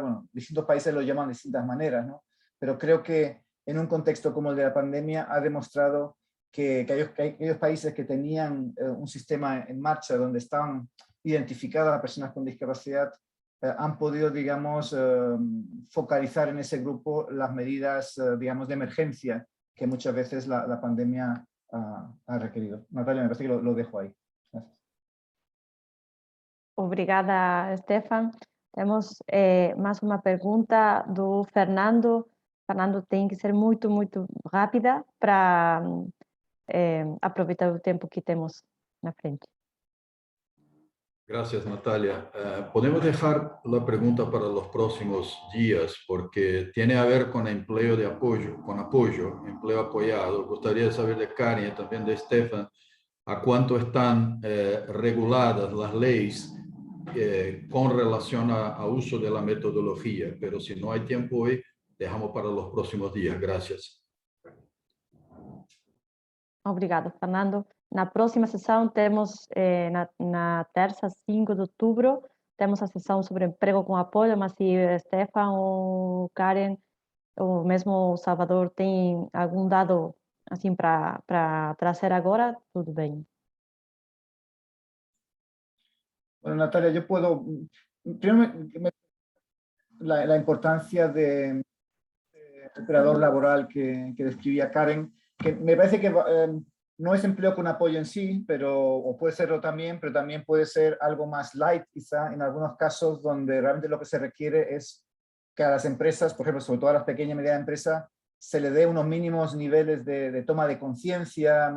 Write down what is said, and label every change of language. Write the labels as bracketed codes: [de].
[es] Bueno, distintos países lo llaman de distintas maneras, ¿no? Pero creo que en un contexto como el de la pandemia ha demostrado que aquellos países que tenían un sistema en marcha donde estaban identificadas las personas con discapacidad han podido, digamos, focalizar en ese grupo las medidas, digamos, de emergencia que muchas veces la pandemia ha requerido. Natalia, me parece que lo dejo ahí. Gracias. [pt] Obrigada, Stefan. Temos mais uma pergunta do Fernando. Fernando, tem que ser muito rápida para aproveitar o tempo que temos na frente. [es] Gracias, Natalia. Podemos dejar la pregunta para los próximos días porque tiene a ver con empleo de apoyo, empleo apoyado. Gustaría saber de Karen y también de Stefan a cuánto están reguladas las leyes con relación a uso de la metodología. Pero si no hay tiempo hoy, dejamos para los próximos días. Gracias. [pt] Obrigado, Fernando. Na próxima sessão temos, na terça, 5 de outubro, temos a sessão sobre emprego com apoio, mas se Stefan ou Karen, ou mesmo o Salvador, tem algum dado assim para trazer agora, tudo bem. [es] Bueno, Natalia, yo puedo... Primero, la importancia del operador laboral que describía Karen, que me parece que no es empleo con apoyo en sí, o puede serlo también, pero también puede ser algo más light, quizá, en algunos casos donde realmente lo que se requiere es que a las empresas, por ejemplo, sobre todo a las pequeñas y medianas empresas, se le dé unos mínimos niveles de toma de conciencia.